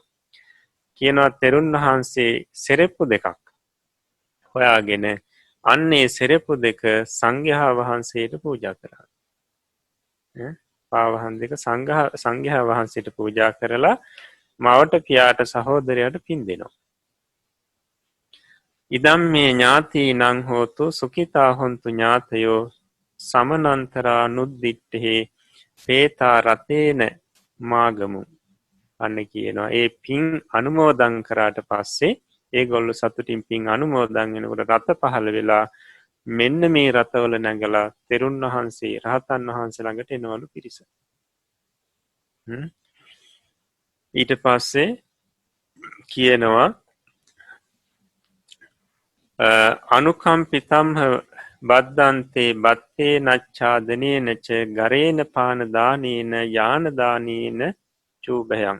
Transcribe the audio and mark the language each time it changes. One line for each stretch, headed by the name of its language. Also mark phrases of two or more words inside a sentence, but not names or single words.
Sinhala: කියනවා තෙරුන් වහන්සේ සෙරෙප්පු දෙකක් හොයාගෙන අන්නේ සෙරෙප්පු දෙක සංඝයා වහන්සේට පූජා කරා. පාවහන් දෙක සංඝයා වහන්සේට පූජා කරලා මවට පියාට සහෝදරයට පින් දෙනවා.
Pali: ඉදම් මේ ඥාතීනං හෝතු සුඛිතා හොන්තු ඥාතයෝ සමනන්තරා නුද්දිට්ඨේ පේතා රතේන මාගමු.
Sinhala: අන්න කියනවා ඒ පින් අනුමෝදන් කරාට පස්සේ ඒගොල්ලෝ සතුටින් පින් අනුමෝදන් වෙනකොට රත පහළ වෙලා මෙන්න මේ රතවල නැගලා තෙරුන් වහන්සේ රහතන් වහන්සේ ළඟට එනවලු පිරිස. ඊට පස්සේ කියනවා
Pali: අනුකම්පිතම්හ බද්දන්තේ බත්තේ නච්ඡාදනේනච ගරේන පානදානේන යානදානේන චූභයං.